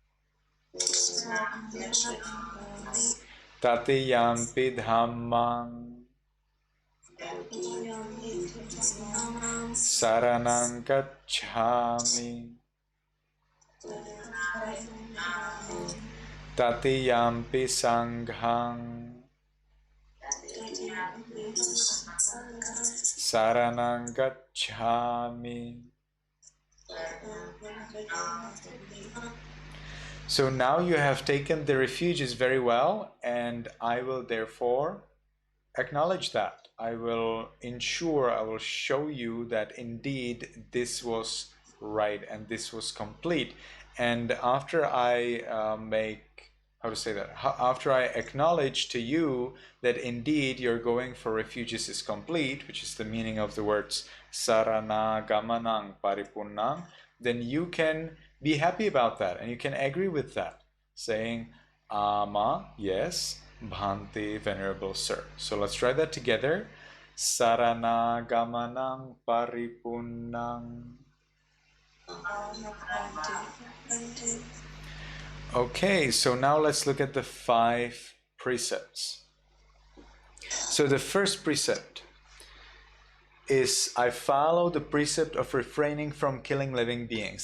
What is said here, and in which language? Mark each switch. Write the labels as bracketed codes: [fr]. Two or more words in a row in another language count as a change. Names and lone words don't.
[pi] Tatiyampi dhammang saranang gacchami. Tatiyampi sanghang saranang gacchami. [en] So now you have taken the refuges very well, and I will therefore acknowledge that. I will show you that indeed this was right and this was complete. And after I after I acknowledge to you that indeed your going for refuges is complete, which is the meaning of the words [pi] sarana gamanang paripunnang, [en] then you can be happy about that and you can agree with that, saying, Ama, yes, Bhante, Venerable Sir. So let's try that together. [pi] Sarana gamanang paripunnang. [en] Okay, so now let's look at the 5 precepts. So the first precept is, I follow the precept of refraining from killing living beings.